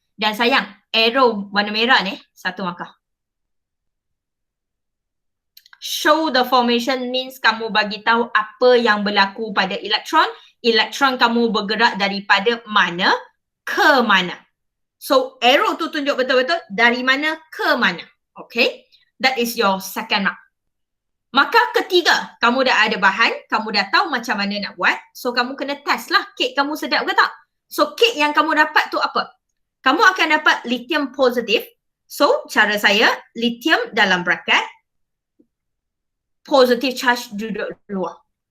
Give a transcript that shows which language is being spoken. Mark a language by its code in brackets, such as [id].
[ms] Dan sayang, arrow warna merah ni satu markah. Show the formation means kamu bagi tahu apa yang berlaku pada elektron. Elektron kamu bergerak daripada mana ke mana. So arrow tu tunjuk betul-betul dari mana ke mana. [en] Okay, that is your second mark. [ms] Maka ketiga, kamu dah ada bahan, kamu dah tahu macam mana nak buat. So kamu kena test lah kek kamu sedap ke tak. So kek yang kamu dapat tu apa? Kamu akan dapat lithium positif. So cara saya, lithium dalam bracket, positive charge duduk luar.